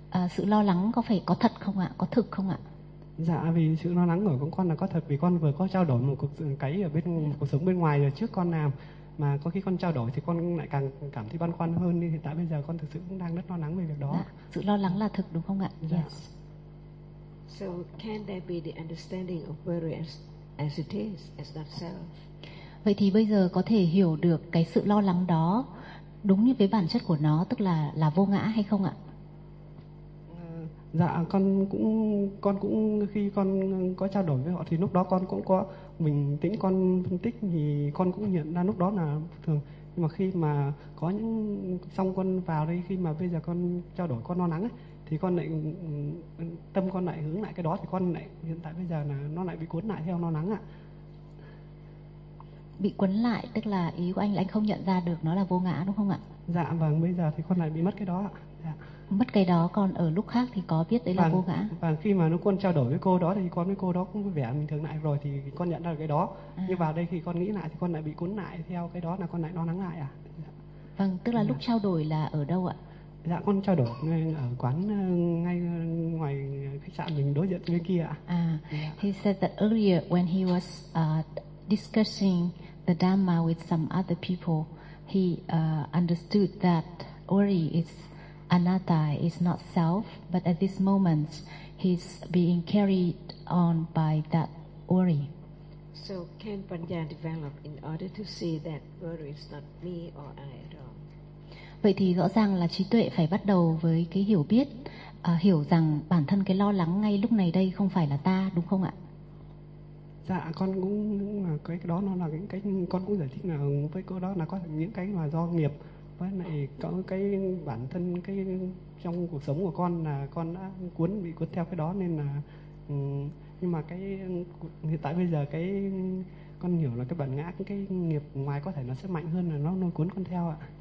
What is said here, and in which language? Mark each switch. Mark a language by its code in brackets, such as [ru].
[vi] Sự lo lắng có phải có thật không ạ? Có thực không ạ? Dạ, vì sự lo lắng của con là có thật, vì con vừa có trao đổi một cái ở bên cuộc sống bên ngoài rồi trước con làm, mà có khi con trao đổi thì con lại càng cảm thấy băn khoăn hơn, nên hiện tại bây giờ con thực sự cũng đang rất lo lắng về việc đó. Dạ, sự lo lắng là thực đúng không ạ? Dạ. [en] Yes. So can there be the understanding of worry as it is, as not self? [vi] Vậy thì bây giờ có thể hiểu được cái sự lo lắng đó đúng như với bản chất của nó, tức là vô ngã hay không ạ? Dạ, con cũng khi con có trao đổi với họ thì lúc đó con cũng có bình tĩnh, con phân tích thì con cũng nhận ra lúc đó là thường. Nhưng mà khi mà có những xong con vào đây, khi mà bây giờ con trao đổi con lo lắng ấy, thì con lại tâm con lại hướng lại cái đó, thì con lại hiện tại bây giờ là nó lại bị cuốn lại theo lo lắng ạ. Bị cuốn lại tức là ý của anh không nhận ra được nó là vô ngã đúng không ạ? Dạ vâng, bây giờ thì con lại bị mất cái đó ạ. Dạ. Mất cái đó, còn ở lúc khác thì có biết đấy là vô ngã. Và khi mà nó con trao đổi với cô đó thì con với cô đó cũng vẻ bình thường lại rồi, thì con nhận ra cái đó. Nhưng vào đây khi con nghĩ lại thì con lại bị cuốn lại theo cái đó, là con lại lo lắng lại à? Vâng, tức là lúc trao đổi là ở đâu ạ? Dạ, con trao đổi ngay ở quán ngay ngoài khách sạn mình đối diện bên kia ạ. [en] He said that earlier when he was discussing the Dhamma with some other people, he understood that worry is anatta, is not self, but at this moment he's being carried on by that worry. So can Panya develop in order to see that worry is not me or I at all? [vi] Vậy thì rõ ràng là trí tuệ phải bắt đầu với cái hiểu biết, hiểu rằng bản thân cái lo lắng ngay lúc này đây không phải là ta, đúng không ạ? Dạ, con cũng là cái đó nó là những cái con cũng giải thích là với cô đó là có những cái mà do nghiệp. Với lại có cái bản thân cái trong cuộc sống của con là con đã bị cuốn theo cái đó, nên là nhưng mà cái hiện tại bây giờ cái con hiểu là cái bản ngã, cái nghiệp ngoài có thể nó sẽ mạnh hơn là nó lôi cuốn con theo ạ.